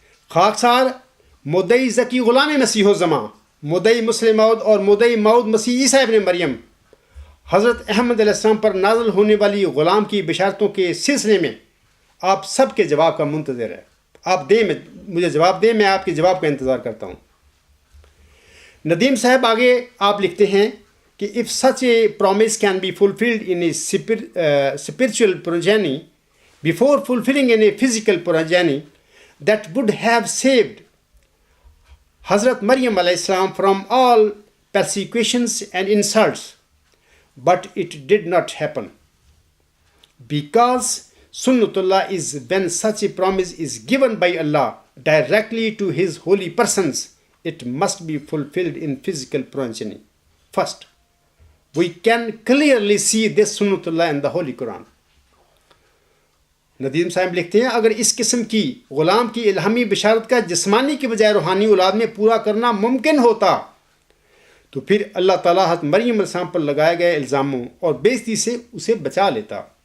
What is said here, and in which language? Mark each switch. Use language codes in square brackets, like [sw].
[ur] خاکسار مدعی ذکی غلام مسیح الزمان، مدعی مسلم موعود اور مدعی موعود مسیح عیسیٰ ابن مریم حضرت احمد علیہ السلام پر نازل ہونے والی غلام کی بشارتوں کے سلسلے میں آپ سب کے جواب کا منتظر ہے. آپ مجھے جواب دیں، میں آپ کے جواب کا انتظار کرتا ہوں. ندیم صاحب آگے آپ لکھتے ہیں کہ [en] if such a promise can be fulfilled in a spiritual progeny before fulfilling in a physical progeny, that would have saved Hazrat Maryam alayhi salam from all persecutions and insults, but it did not happen. Because Sunnatullah is when such a promise is given by Allah directly to His holy persons, it must be fulfilled in physical progeny. First, we can clearly see this Sunnatullah in the Holy Quran. [ur] Nadeem صاحب لکھتے ہیں اگر اس قسم کی غلام کی الہامی بشارت کا جسمانی کی بجائے روحانی اولاد میں پورا کرنا ممکن ہوتا تو پھر اللہ تعالیٰ حضرت مریم علیہ السلام پر لگائے گئے الزاموں اور بے عزتی سے اسے بچا لیتا،